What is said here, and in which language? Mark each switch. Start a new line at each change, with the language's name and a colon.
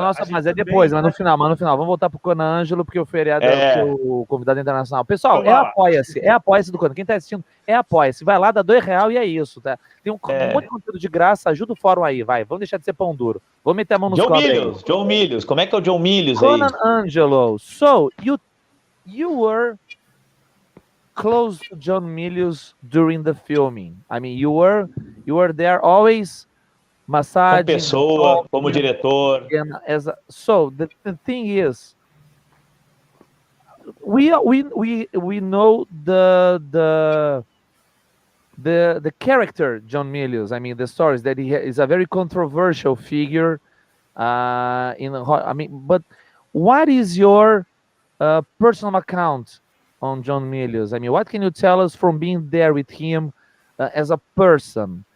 Portuguese: Nossa, mas é depois, mas no final. Vamos voltar pro Conan Angelo, porque o feriado é o convidado internacional. Pessoal, apoia-se do Conan. Quem tá assistindo, apoia-se. Vai lá, dá R$2 e é isso, tá? Tem um monte de conteúdo de graça, ajuda o fórum aí, vai. Vamos deixar de ser pão duro. Vamos meter a mão nos cobres. John Milius. Como é que é o John Milius aí? Conan Angelo.
English: So, you were close to John Milius during the filming. I mean, you were there always massaging.
Portuguese: Como pessoa, como diretor.
English: So, the thing is, we know the character John Milius. I mean, the stories that he is a very controversial figure. But what is your personal account on John Milius? I mean, what can you tell us from being there with him as a person?